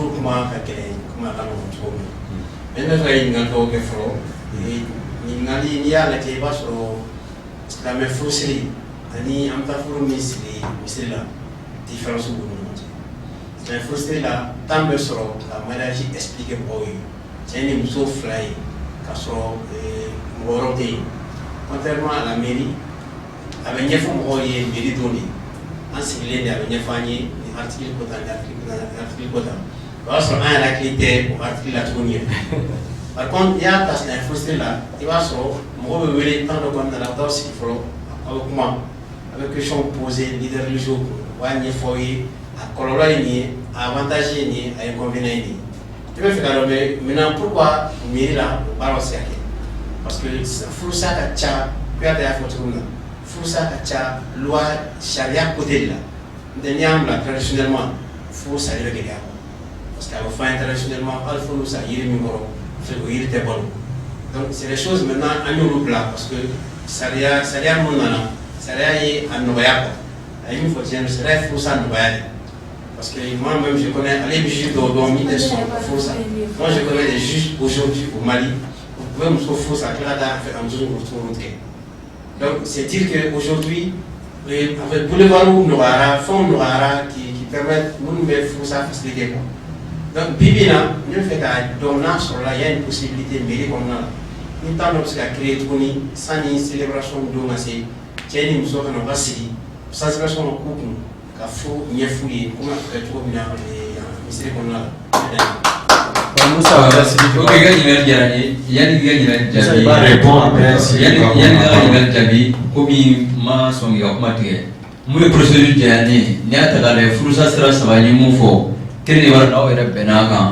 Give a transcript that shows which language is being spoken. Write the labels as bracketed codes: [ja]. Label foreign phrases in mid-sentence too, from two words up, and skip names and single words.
[bm] kuma ka kɛ kuma ka nɔgɔn cogo min na ne bɛ fɛ ka ɲininkali dɔw kɛ fɔlɔ ɲininkali n'i y'a lajɛ i b'a sɔrɔ silamɛ furusiri ani an bɛ taa furu min siri misiri la différence b'u ni ɲɔgɔn cɛ silamɛ furusiri la temps bɛ sɔrɔ ka mariage expliquer mɔgɔw ye cɛ ni muso fila ye k'a sɔrɔ mɔgɔ wɛrɛw tɛ yen [fr] contrairement à la mairie [bm] a bɛ ɲɛfɔ mɔgɔw ye mairie don de an sigilen de a bɛ ɲɛfɔ an ye ni article ko tan ni article ko tan o y'a sɔrɔ an yɛrɛ hakili tɛ o article la tuguni yɛrɛ [fr] par contre [bm] n'i y'a ta silamɛ furusiri la i b'a sɔrɔ mɔgɔ bɛ wele temps dɔ kɔnɔna la a bɛ taa sigi fɔlɔ a bɛ kuma a bɛ [fr] question poser leader religieux [bm] kun u b'a ɲɛfɔ aw ye a kɔlɔlɔ ye nin ye a avantage ye nin ye a inconvénient ye nin ye i bɛ fɛ ka dɔn [fr] mais maintenant pourquoi mairie [bm] la o baaraw se ka kɛ [fr] parce que [bm] furusa ka ca Kuyate y'a fɔ cogo min na furusa ka ca loi sariya [fr] côté de la [bm] n'o tɛ n'i y'a bila traditionnellement fo sari bɛ gɛlɛya parce que a bɛ fɔ an ye traditionnellement hali fo n'u sa yiri min kɔrɔ o yiri tɛ balo [fr] donc c'est des choses maintenant [bm] an y'olu bila parce que sariya mun nana sariya ye a nɔgɔya quoi a ye min fɔ tiɲɛ sariya ye furusa nɔgɔya de [fr] parce que moi-même je connais [bm] ale bɛ juge dɔw dɔn min tɛ sɔn furusa [fr] moi je connais des juges aujourd'hui au [bm] Mali [fr] vous pouvez [bm] muso furusa tila ka taa a muso furu tigɛ [fr] donc c'est dire que aujourd'hui avec boulevard [bm] nɔgɔyara fɛnw nɔgɔyara [fr] qui permettent [bm] minnu bɛ furusa faciliter quoi donc bibi na n bɛ fɛ ka dɔn n'a sɔrɔla [fr] y a une possibilité mairie [bm] kɔnɔna la ni temps dɔ bɛ se ka créer tuguni sanni célébration don ka se cɛ ni muso kana u ka sigi sensibilisation ka k'u kun ka furu ɲɛf'u ye komi a bɛ kɛ cogo min na misiri kɔnɔna la. Musa, ok, ka ɲininkali diyara n ye yanni i ka ɲininkali jaabi yanni ka ɲininkali jaabi komi ma sɔn k'i ka kuma tigɛ mun ye procédure diya ne ye n'i y'a ta k'a lajɛ furusa sira saba n ye mun fɔ kelen de b'a dɔn aw yɛrɛ bɛnna a kan